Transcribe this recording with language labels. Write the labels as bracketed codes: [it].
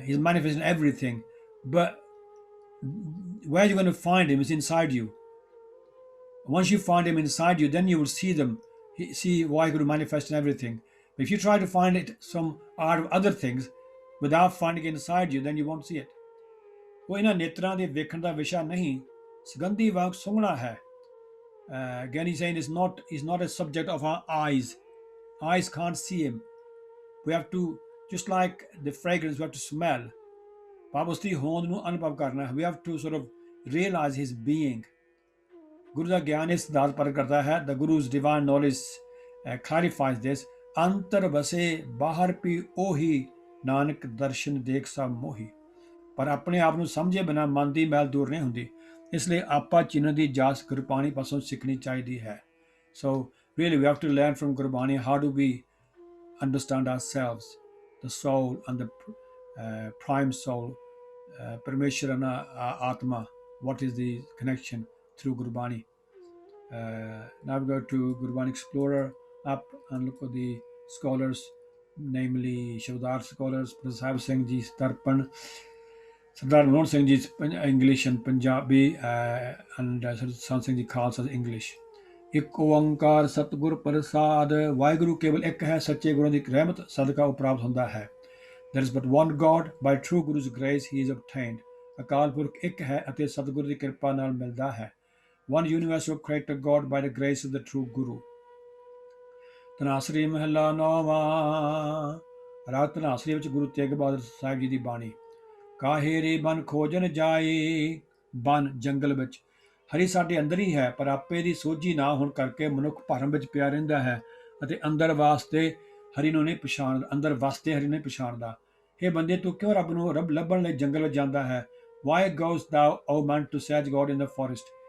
[en] He's manifesting everything. But where you're going to find him is inside you. Once you find him inside you, then you will see why he could manifest in everything. But if you try to find it some out of other things without finding it inside you, then you won't see it. [pa] ਉਹ ਇਹਨਾਂ ਨੇਤਰਾਂ ਦੇ ਵੇਖਣ ਦਾ ਵਿਸ਼ਾ ਨਹੀਂ, ਸੁਗੰਧੀ ਵਾਂਗ ਸੁੰਘਣਾ ਹੈ। [en] Again, he's saying he's not a subject of our eyes. Eyes can't see him. We have to, just like the fragrance, we have to smell. [pa] ਭਾਵ ਉਸ ਦੀ ਹੋਂਦ ਨੂੰ ਅਨੁਭਵ ਕਰਨਾ ਹੈ। [en] We have to sort of realize his being. [pa] ਗੁਰੂ ਦਾ ਗਿਆਨ ਇਸ ਸਿਧਾਂਤ ਪ੍ਰਗਟ ਕਰਦਾ ਹੈ। [en] The Guru's divine knowledge clarifies this. [pa] ਅੰਤਰ ਵਸੇ ਬਾਹਰ ਪੀ ਉਹੀ, ਨਾਨਕ ਦਰਸ਼ਨ ਦੇਖ ਸਭ ਮੋਹੀ। ਪਰ ਆਪਣੇ ਆਪ ਨੂੰ ਸਮਝੇ ਬਿਨਾਂ ਮਨ ਦੀ ਮੈਲ ਦੂਰ ਨਹੀਂ ਹੁੰਦੀ। ਇਸ ਲਈ ਆਪਾ ਚਿੰਨ੍ਹ ਦੀ ਜਾਚ ਗੁਰਬਾਣੀ ਪਾਸੋਂ ਸਿੱਖਣੀ ਚਾਹੀਦੀ ਹੈ। [en] So really we have to learn from Gurbani how do we understand ourselves, the soul and the prime soul, Parmeshwar and Atma. What is the connection through Gurbani? Now we go to Gurbani Explorer up and look at the scholars, namely Shavdar scholars, Sahib Singh Ji Tarpan, Sardar Manmohan Singh Ji's English and Punjabi, and Sant Singh Ji Khalsa's English. [pa] ਇੱਕ ਓੰਕਾਰ ਸਤਿਗੁਰ ਪ੍ਰਸਾਦ, ਵਾਹਿਗੁਰੂ ਕੇਵਲ ਇੱਕ ਹੈ, ਸੱਚੇ ਗੁਰਾਂ ਦੀ ਰਹਿਮਤ ਸਦਕਾ ਉਹ ਪ੍ਰਾਪਤ ਹੁੰਦਾ ਹੈ। [en] There is but one God, by true Guru's grace he is obtained. [pa] Akal Purakh ਇੱਕ ਹੈ ਅਤੇ ਸਤਿਗੁਰ ਦੀ ਕਿਰਪਾ ਨਾਲ ਮਿਲਦਾ ਹੈ। [en] One universal creator God by the grace of the true Guru. [pa] ਤਨਾਸਰੀ ਮਹਲਾ ਨੌਵਾਂ। ਰਾਗ ਧਨਾਸਰੀ ਵਿੱਚ ਗੁਰੂ ਤੇਗ ਬਹਾਦਰ ਸਾਹਿਬ ਜੀ ਦੀ ਬਾਣੀ। ਕਾਹੇ ਰੇ ਬਨ ਖੋਜਨ ਜਾਏ, ਬਨ ਜੰਗਲ ਵਿੱਚ। ਹਰੀ ਸਾਡੇ ਅੰਦਰ ਹੀ ਹੈ, ਪਰ ਆਪੇ ਦੀ ਸੋਝੀ ਨਾ ਹੋਣ ਕਰਕੇ ਮਨੁੱਖ ਭਰਮ ਵਿੱਚ ਪਿਆ ਰਹਿੰਦਾ ਹੈ ਅਤੇ ਅੰਦਰ ਵਸਤੇ ਹਰੀ ਨੂੰ ਨਹੀਂ ਪਛਾਣਦਾ। ਇਹ ਬੰਦੇ, ਤੂੰ ਕਿਉਂ ਰੱਬ ਲੱਭਣ ਲਈ ਜੰਗਲ ਵਿੱਚ ਜਾਂਦਾ ਹੈ? [en] Why goes thou, O man, to search God in the forest?